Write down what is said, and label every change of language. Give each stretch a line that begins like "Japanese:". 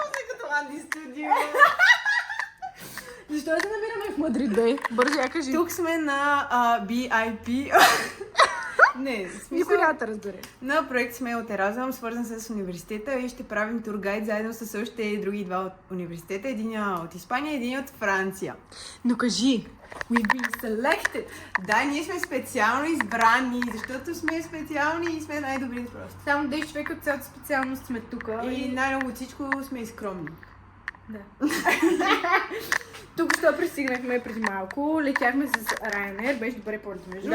Bulgarian: Като Анди Студио. Защо да се намираме в Мадрид, бе? Бързо я кажи. Тук сме на BIP. Не, в смисъл... Никой няма да разбере. На проект сме от Еразъм, свързан с университета и ще правим тургайд заедно с още други 2 от университета. Един от Испания, един от Франция. Но кажи,
English: we've been selected.
Bulgarian: Да, ние сме специално избрани, защото сме специални и сме най-добрите просто. Само 10 човека от цялата специалност сме тук. И най-много от всичко сме и скромни. Да. Тук що пристигнахме преди малко, летяхме с Ryanair, беше добре полет между.